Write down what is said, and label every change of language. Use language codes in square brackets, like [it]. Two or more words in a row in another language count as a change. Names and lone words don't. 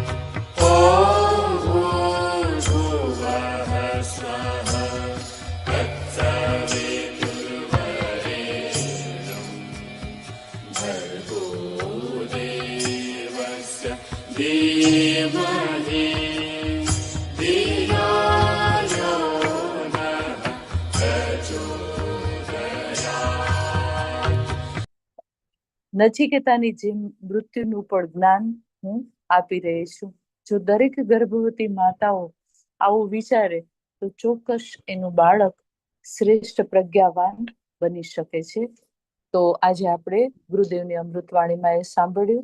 [sa] ॐ भूर्भुवः स्वः तत्सवितुर्वरेण्यं भर्गो देवस्य धीमहि धियो यो नः प्रचोदयात्। [gu] નચિકેતાની જેમ મૃત્યુનું પણ જ્ઞાન હું આપી રહી છું. જો દરેક ગર્ભવતી માતાઓ આવું વિચારે તો ચોક્કસ એનું બાળક શ્રેષ્ઠ પ્રજ્ઞાવાન બની શકે છે. તો આજે આપણે ગુરુદેવની અમૃતવાણીમાં એ સાંભળ્યું.